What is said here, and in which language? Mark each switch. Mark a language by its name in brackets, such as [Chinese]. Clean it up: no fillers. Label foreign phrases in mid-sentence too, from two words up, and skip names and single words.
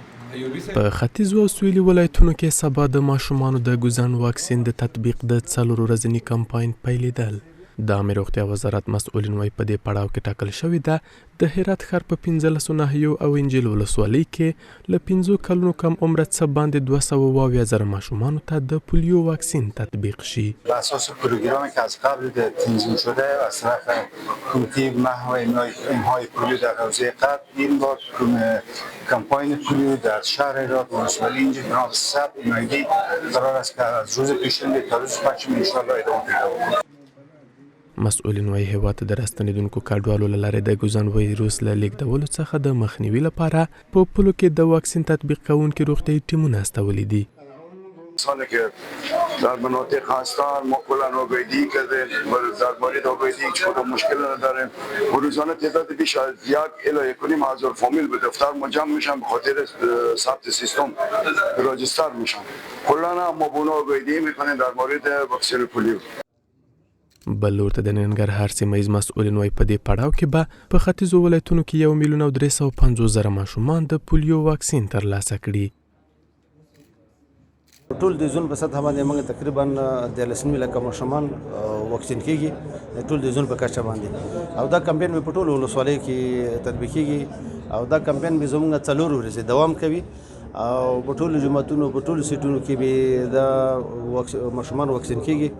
[Pashto] په ختیځو او سویلي ولایتونو کې سبا د ماشومانو د ګوزن واکسین د تطبیق د 4 ورځني کمپاین پیلېدل. د عامه روغتیا وزارت مسؤلین وايي په دې پړاو کې ټاکل شوې ده د هرات ښار په 15 ناحیو او انجیل ولسوالۍ کې له 5 کلونو کم عمره څخه باندې 220,000 ماشومانو ته د پولیو واکسین تطبیق شي. [Persian] بر اساس پروگرامی که از قبل تنظیم شده از طرف کمیته محو انهای پولیو در حوزه غرب این بار کمپاین پولیو در شهر هرات ولسوالی انجیل به نام ثبت ملی قرار است که از روز پیشنهاد تا روز پنجم [Arabic] ان شاء الله [Persian] ادامه پیدا کنه. [Pashto] مسؤلین وايي هیواد ته د راستنېدونکو کډوالو له لارې د ګوزن وایروس له لیږدولو څخه د مخنیوي لپاره په پولو کې د واکسین تطبیق کوونکي روغتیایي ټیمونه استولي دي. [Persian] کسانی که در مناطق هستند ما کلا آگاهی کردیم و درباره آگاهی هیچ کدام مشکل نداریم. روزانه تعداد بیش از 1 الی 1.5 هزار فامیل به دفتر ما جمع میشن به خاطر ثبت سیستم راجستر میشن. کلا ما به اونها آگاهی میکنیم در مورد واکسن پولیو. [Pashto] بل ورته د ننګرهار سیمه ییز مسؤلین وايي په دې پړاو کې به په ختیځو ولایتونو کې 1,350,000 ماشومان د پولیو واکسین ترلاسه کړي. ټول د زون په سطح باندې موږ تقریبا 13 لکه ماشومان واکسین کیږي ټول د زون په کچه باندې او دا کمپاین په ټول ولسوالۍ کې تطبیق کیږي او دا کمپاین به زموږ 4 ورځې دوام کوي او په ټول جماعتونو په ټول سیټونو کې به دا ماشومان واکسین کیږي.